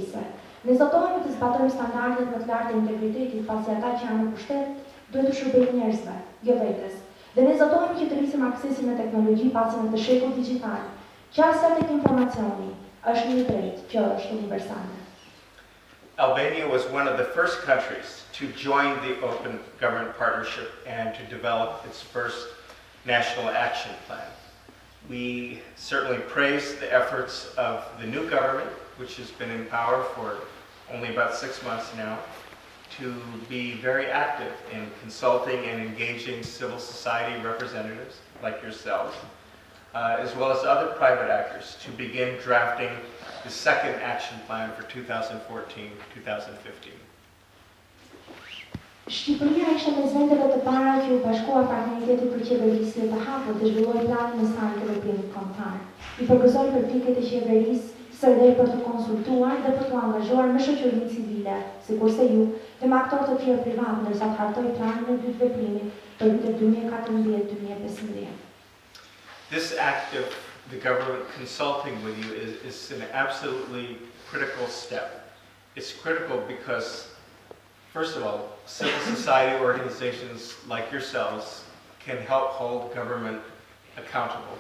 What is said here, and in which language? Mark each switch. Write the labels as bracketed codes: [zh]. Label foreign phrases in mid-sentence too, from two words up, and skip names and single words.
[sq] Ne zotohemi të zbatojmë standardet më të lartë të integritetit, pasi ata që janë në pushtet duhet të shërbejë njerëzve, jo vetes. Dhe ne zotehemi që të rrisim aksesin në teknologji pasi në këtë shekull digital. Qasja tek informacioni është një drejtë që është universale. [en] Albania was one of the first countries to join the Open Government Partnership and to develop its first National Action Plan. We certainly praise the efforts of the new government, which has been in power for only about 6 months now, to be very active in consulting and engaging civil society representatives like yourselves, as well as other private actors, to begin drafting the second action plan for 2014-2015. [sq] Shqipëria ishte mes vendeve të para që u bashkua partneritetit për qeverisje të hapur dhe zhvilloi planin e saj të veprimit kombëtar. I përgëzoi përpjekjet e qeverisë së re për të konsultuar dhe për të angazhuar me shoqërinë civile, sikurse ju, dhe me aktorë të tjerë privat, ndërsa të hartoi planin e dytë veprimit për vitet 2014-2015. [en] This act of the government consulting with you is an absolutely critical step. It's critical because, first of all, civil society organizations like yourselves can help hold government accountable.